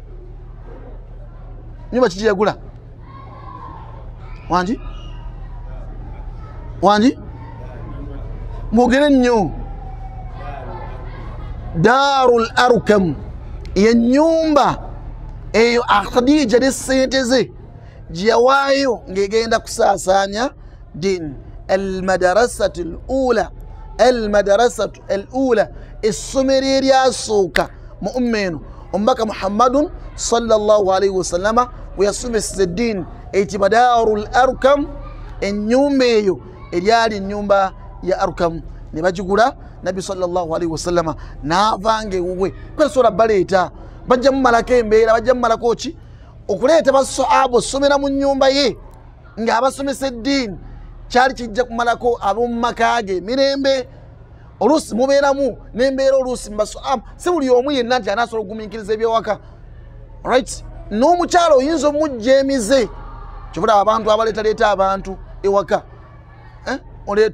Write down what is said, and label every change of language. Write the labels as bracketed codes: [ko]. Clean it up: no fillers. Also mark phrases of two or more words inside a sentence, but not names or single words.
[lg] nyumba kiki yagula wangi mwogere nnyo Darul Arkam y'ennyumba eyo Khadija ne ssente ze gye yawaayo ng'egenda kusaasaanya dini almadarasatu al-ula essomero eryasooka mu umma eno omubaka Muhammadun [ar] صلى الله عليه وسلم [lg] we yasomeseza eddiini eyitibwa Darul Arkam ennyumba eyo eryali ennyumba ya Arkam ne bagigula nabbi [ar] صلى الله عليه وسلم [lg] n'avanga ewuwe kwesobola baleeta bajja mumalako embeera bajja mumalako ki okuleeta basahaba osomera mu nnyumba ye ng'abasomesa eddiini kyali kijja kumalako ab'omu maka ge mirembe oluusi mubeeramu n'embeera oluusi mubasahaba si buli omu yenna nti anaasobola okugumiikiriza ebyewaka right n'omukyalo oyinza omujja emize kyobulaba abantu abaleetaleeta abantu ewaka oleeta